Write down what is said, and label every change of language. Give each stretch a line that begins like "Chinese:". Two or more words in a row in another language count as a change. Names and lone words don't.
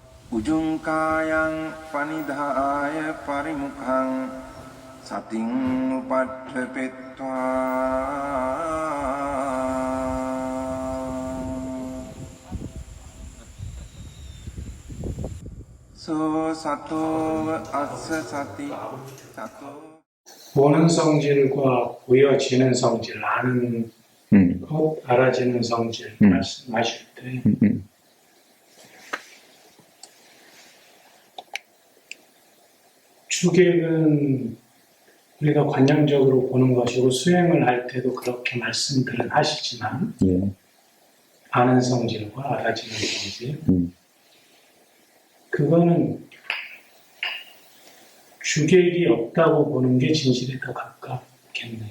Pali: Ujungkayang panidhaya parimukhang sating upadhepetva so sato assa sati sato
Korean: 보는 성질과 보여지는 성질, 아는 것, 알아지는 성질 말씀하실 때 주객은 우리가 관념적으로 보는 것이고 수행을 할 때도 그렇게 말씀들을 하시지만 아는 성질과 알아지는 성질 그거는 주객이 없다고 보는 게 진실에 더 가깝겠네요.